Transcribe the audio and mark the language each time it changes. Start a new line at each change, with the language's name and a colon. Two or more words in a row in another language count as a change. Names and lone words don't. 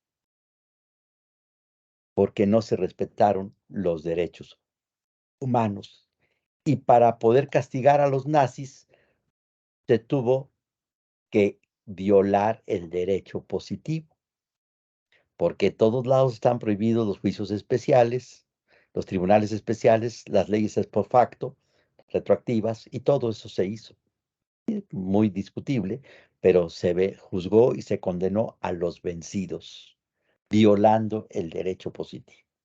Spanish: Porque no se respetaron los derechos humanos. Y para poder castigar a los nazis, se tuvo que violar el derecho positivo, porque en todos lados están prohibidos los juicios especiales, los tribunales especiales, las leyes
Latin: ex post facto,
Spanish: retroactivas, y todo eso se hizo. Muy discutible, pero juzgó y se condenó a los vencidos, violando el derecho positivo.